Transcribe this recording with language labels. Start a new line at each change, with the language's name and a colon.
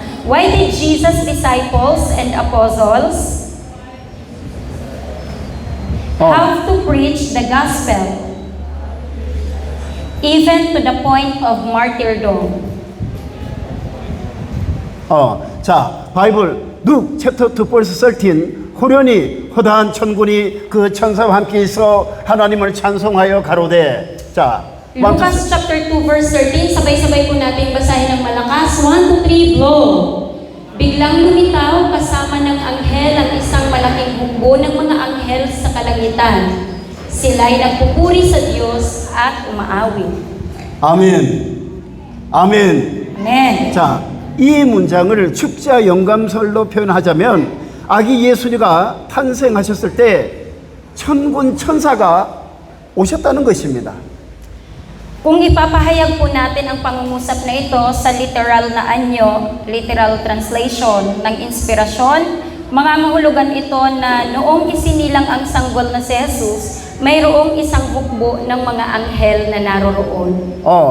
English: Why did Jesus' disciples and apostles have to preach the gospel even to the point of martyrdom?
Korean: 자, 바이블
English: Luke chapter 2 verse 13.
Korean: 호련히 허다한 천군이 그 천사와 함께 있어 하나님을 찬송하여 가로되. 자,
Filipino: Lucas
English: chapter 2 verse 13,
Filipino: sabay-sabay po natin basahin ng malakas.
English: 1, 2, 3, blow!
Filipino: Biglang lumitaw kasama ng anghel ang isang malaking hukbo ng mga anghel sa kalangitan. Sila'y nagpupuri sa Diyos at umaawi.
Korean: 아멘. 아멘.
English: Amen.
Korean: 자, 이 문장을 축자 영감설로 표현하자면 아기 예수가 탄생하셨을 때 천군 천사가 오셨다는 것입니다.
Filipino: Kung ipapahayag po natin ang pangungusap na ito sa literal na anyo, literal translation ng inspirasyon, mangangahulugan ito na noong isinilang ang sanggol na si Jesus, mayroong isang hukbo ng mga anghel na naroroon.